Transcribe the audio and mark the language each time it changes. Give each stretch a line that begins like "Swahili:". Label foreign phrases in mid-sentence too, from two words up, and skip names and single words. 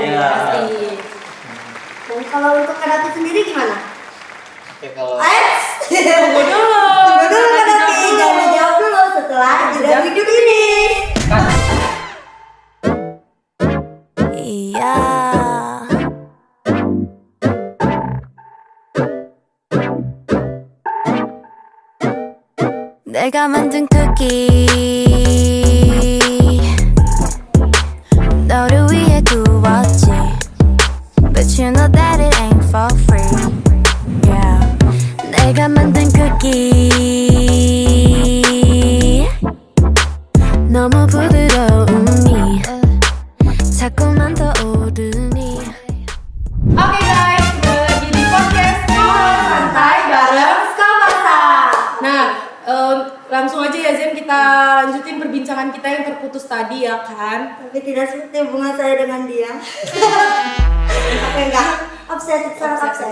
Indonesian: Iya. Pasti. Dan kalau untuk Kak David sendiri gimana? Oke, kalau Tunggu dulu Kak David, jangan dijawab dulu setelah jeda berikut ini. Iya.
Korean: 내가 만든 쿠키 너를 위해 구웠지
English: But you know that it ain't for free Yeah
Korean: 내가 만든 쿠키 너무 부드러우니 자꾸만 더 오르니
Indonesian: Oke guys, kembali lagi di podcast Ngobrol Santai bareng Skapasa. Nah, langsung aja ya Zen, kita lanjutin perbincangan kita yang terputus tadi ya kan. Tapi tidak seperti hubungan saya dengan dia. Oke enggak. Obses, sangat obses.